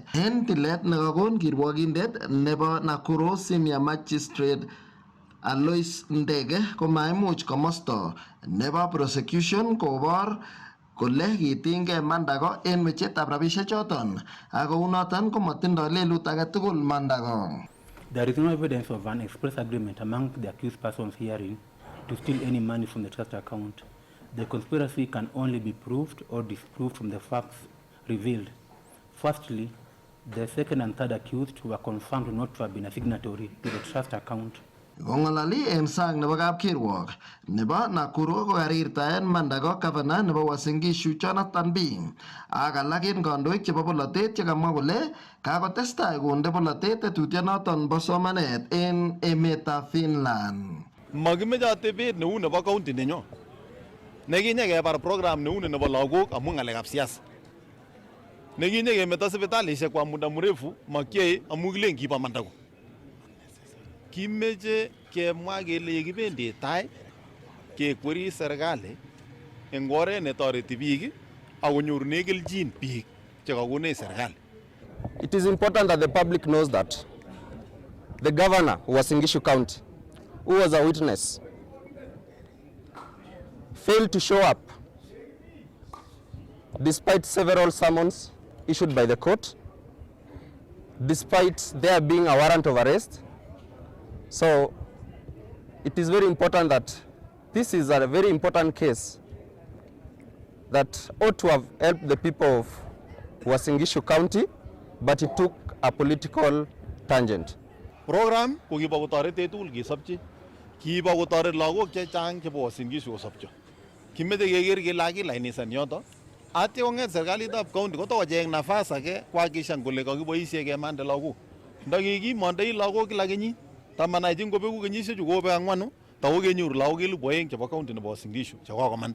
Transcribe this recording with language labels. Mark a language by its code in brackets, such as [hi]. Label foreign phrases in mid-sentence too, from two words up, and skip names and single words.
[kln] En tilet nekakon kirwogindet nebo Nakuru Senior Magistrate Alois Ndege komaimuch komosto nebo prosecution kobor kole kitinygei Mandago en wechetab rabisiek choton, ak kou noton komotindoi lelut age tugul Mandago. [en] There is no evidence of an express agreement among the accused persons herein to steal any money from the trust account. The conspiracy can only be proved or disproved from the facts revealed. Firstly, the second and third accused were confirmed not to have been a signatory to the trust account. [kln] Gongalali en sang nebo kapkirwok nebo Nakuru ko karirtaen Mandago Governor nebo Uasin Gishu Jonathan Bing ak alak en kandoik chebo bolotet chekamwa kole kakotestai konde bolotet tetutienoton bo somanet en emetab Finland. Makimeche atebet neu nebo county nenyo nekinye kebar program neu nebo lagok amu ngalekab siasa nekinye kemeto sipitalishek [sw] kwa muda mrefu [kln] makiyoe amu kilen kiba Mandago. Kimeche kemwa kele yekibendi tai kekweri serikali eng oret netoreti biik akonyorune keljin biik chekakonech serikali. [en] It is important that the public knows that the governor who was in Gishu County, who was a witness, failed to show up despite several summons issued by the court, despite there being a warrant of arrest. So it is very important that this is a very important case that ought to have helped the people of Uasin Gishu County, but it took a political tangent. [kln] Program ko kiba kotoret tugul kesopche, kiba kotoret lagok chechang chebo Uasin Gishu kosopcho. Kimeche keker kele kakilainishan yoto, atya konget serikalitab county kotokocheng nafas age kuhakikishan kole kakiboisie kemande lagok. Ndakikimondoi lagok kila kenyit, tamanaitin kobeku kenyisiechu kobek angwanu, takokenyoru lagok 2,000 chebo county nebo Uasin Gishu chekokomanda.